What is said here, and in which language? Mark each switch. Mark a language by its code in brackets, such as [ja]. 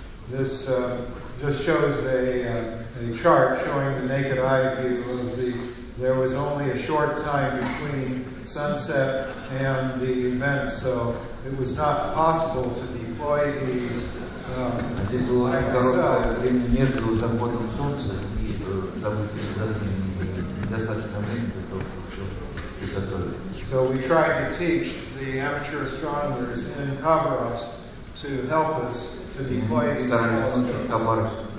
[en] This just shows a chart showing the naked eye view of there was only a short time between sunset and the event, so it was not possible to deploy these. [ru] Здесь было очень короткое время между заходом солнца и событием затмения. Недостаточно времени для того, чтобы все приготовить. [en] So we tried to teach the amateur astronomers in Khabarovsk to help us to deploy these telescopes.